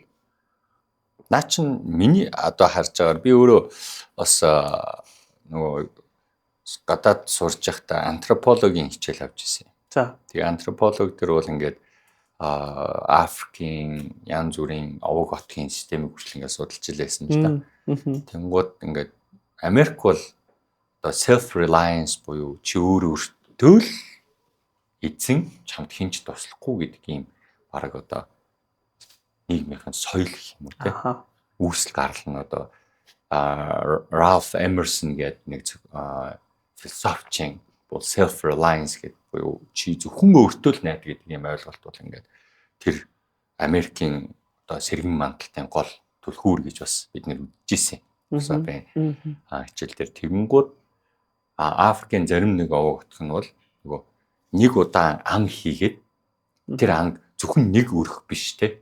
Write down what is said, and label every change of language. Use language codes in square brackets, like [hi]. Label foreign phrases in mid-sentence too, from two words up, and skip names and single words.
[mn] Наа чин миний одоо харж байгаагаар би өөрөө бас нөгөө гадаад сурж байхдаа антропологийн хичээл авч ирсэн. За. Тэгээ антрополог төр бол ингээд Африкийн янз бүрийн овог хотын системийг хүртэл ингээд судалж илээсэн л да. Тэнгууд ингээд Америк бол одоо [en] self reliance [mn] буюу чи өөртөө л эзэн чамд хинч туслахгүй гэдэг юм бараг одоо нийгмийн соёл гэх юм уу те. Үүсэл гарал нь одоо Ralph Emerson гэдэг нэг философчин бол [en] self reliance [mn] гэдэг буюу чи зөвхөн өөртөө л найд гэдэг юм ойлголт бол ингээд тэр Америкийн одоо сэргэн мандалтын гол түлхүүр гэж бас бид нэр үзчихсэн. Хичээл дээр тэгэнгүүт Африкийн зарим нэг овог хотх нь бол нөгөө нэг удаа ан хийгээд тэр анг зөвхөн нэг өрөх биш те.